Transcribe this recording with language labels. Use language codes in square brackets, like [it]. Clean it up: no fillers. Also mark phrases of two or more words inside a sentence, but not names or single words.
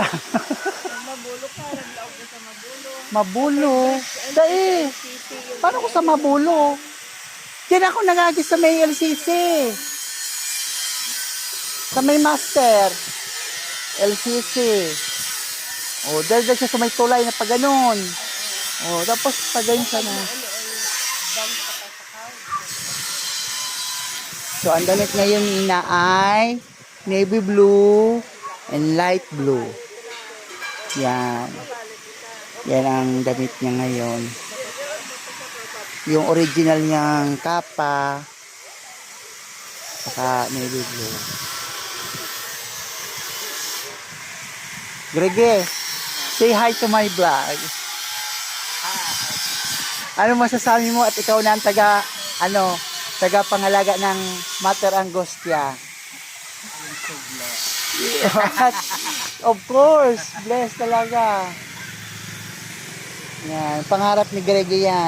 [bik] Mabulo ka, naglaog ka sa mabulo. Mabulo. Dai. Paano ko sa mabulo? [tl] Diyan ako nagagis sa may LCC. Sa may master. LCC. O, dahil siya sa may tulay na pa ganun. O, tapos pa ganun siya na. So, ang damit ngayon ni Ina ay [en] navy blue and light blue. [tl] Yan. Yan ang damit niya ngayon. Yung original niyang kapa saka [en] navy blue. Grege, say hi to my vlog. [tl] Ano masasabi mo at ikaw na ang tagapangalaga ng Mater Angostia? Yes. [en] Of course, [tl] blessed talaga. Yan, pangarap ni Grege yan.